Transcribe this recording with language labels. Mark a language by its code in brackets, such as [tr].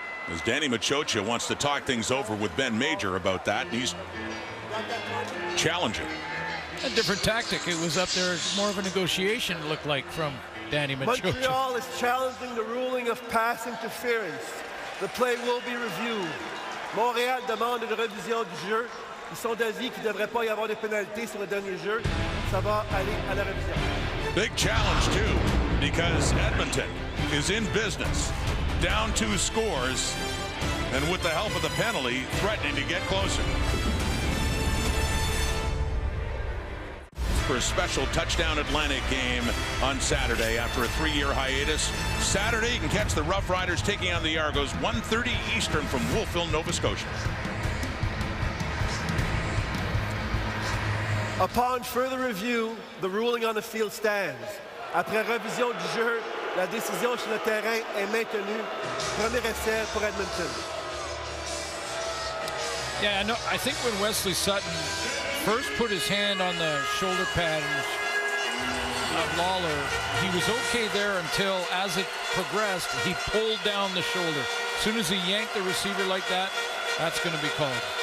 [en] As Danny Machocha wants to talk things over with Ben Major about that. He's challenging. A different tactic. It was up there, more of a negotiation, it looked like, from Danny Machocha. Montreal is challenging the ruling of pass interference. The play will be reviewed. [fr] Montréal demande une révision du jeu. Ils sont d'avis qu'il ne devrait pas y avoir de pénalité sur le dernier jeu. Ça va aller à la révision. [en] Big challenge, too, because Edmonton is in business. Down 2 scores, and with the help of the penalty, threatening to get closer. For a special touchdown Atlantic game on Saturday after a 3-year hiatus. Saturday you can catch the Rough Riders taking on the Argos 1:30 Eastern from Wolfville, Nova Scotia. Upon further review, the ruling on the field stands. [fr] Après révision du jeu, la décision sur le terrain est maintenue. Premier essai pour Edmonton. [en] Yeah, no, I think when Wesley Sutton first put his hand on the shoulder pad of Lawler, he was okay there until, as it progressed, he pulled down the shoulder. As soon as he yanked the receiver like that, that's going to be called.